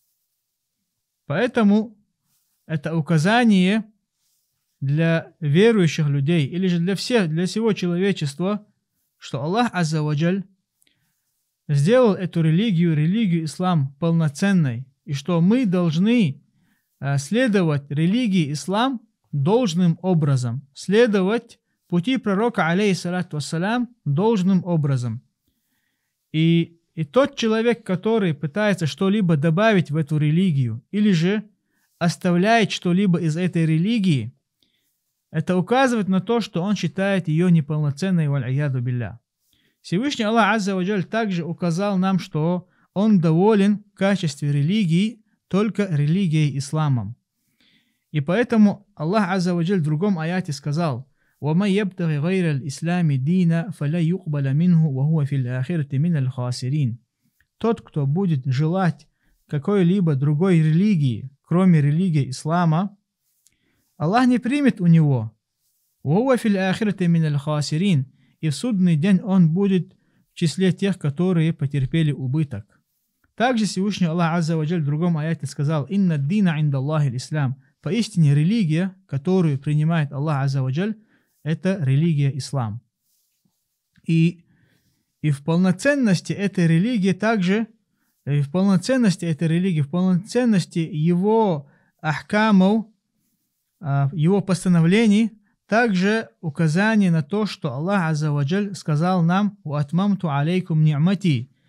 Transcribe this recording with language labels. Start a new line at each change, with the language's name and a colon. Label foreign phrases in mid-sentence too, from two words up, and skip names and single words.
Russian: Поэтому это указание для верующих людей, или же для всего человечества, что Аллах
Arabic: عز وجل
Russian: сделал эту религию ислам, полноценной, и что мы должны следовать религии ислам должным образом, следовать пути пророка,
Arabic: عليه الصلاة والسلام,
Russian: должным образом. И тот человек, который пытается что-либо добавить в эту религию, или же оставляет что-либо из этой религии, это указывает на то, что он считает ее неполноценной,
Arabic: والعياذ بالله.
Russian: Всевышний Аллах
Arabic: عز وجل
Russian: также указал нам, что Он доволен в качестве религии только религией исламом. И поэтому Аллах
Arabic: عز وجل
Russian: в другом аяте сказал:
Arabic: وَمَنْ يَبْتَغِ غَيْرَ الْإِسْلَامِ دِينًا فَلَا يُقْبَلَ مِنْهُ وَهُوَ فِي الْآخِرَةِ مِنَ الْخَاسِرِينَ.
Russian: Тот, кто будет желать какой-либо другой религии, кроме религии ислама, Аллах не примет у него.
Arabic: وَهُوَ فِي الْآخِرَةِ مِنَ الْخَاسِرِينَ.
Russian: И в судный день он будет в числе тех, которые потерпели убыток. Также Всевышний Аллах
Arabic: عز وجل
Russian: в другом аяте сказал:
Arabic: «إن الدين عند الله الإسلام».
Russian: Поистине религия, которую принимает Аллах
Arabic: عز وجل,
Russian: это религия ислам. И в полноценности этой религии также, в полноценности его ахкамов, его постановлений, также указание на то, что Аллах
Arabic: عز وجل
Russian: сказал нам:
Arabic: «وأتممت عليكم نعمتي».